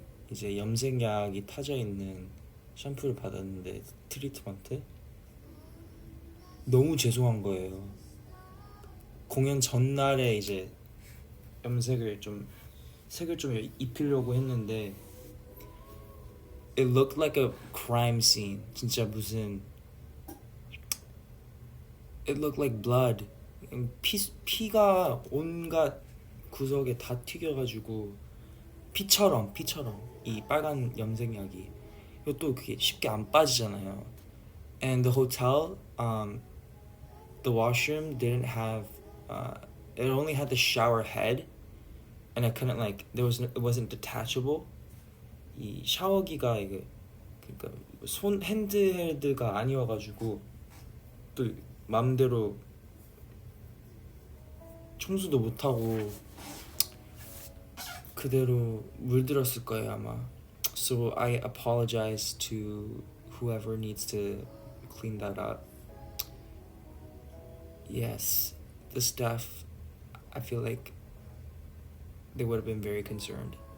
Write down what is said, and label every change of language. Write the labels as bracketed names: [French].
[Korean] 이제 염색약이 타져 있는 샴푸를 받았는데 트리트먼트 너무 죄송한 거예요. 공연 전날에 이제 색을 좀 입히려고 했는데 [English] it looked like a crime scene. [Korean] 진짜 무슨 [English] it looked like blood. [Korean] 피가 온갖 구석에 다 튀겨가지고 피처럼 이 빨간 염색약이 이것도 그게 쉽게 안 빠지잖아요. [English] And the hotel, the washroom didn't have, it only had the shower head, and I couldn't like it wasn't detachable. [Korean] 이 샤워기가 이게 그러니까 손 핸드헬드가 아니어가지고 또 맘대로 청소도 못하고 그대로 물들었을 거예요 아마. [English] So I apologize to whoever needs to clean that up. Yes, the staff, I feel like they would have been very concerned.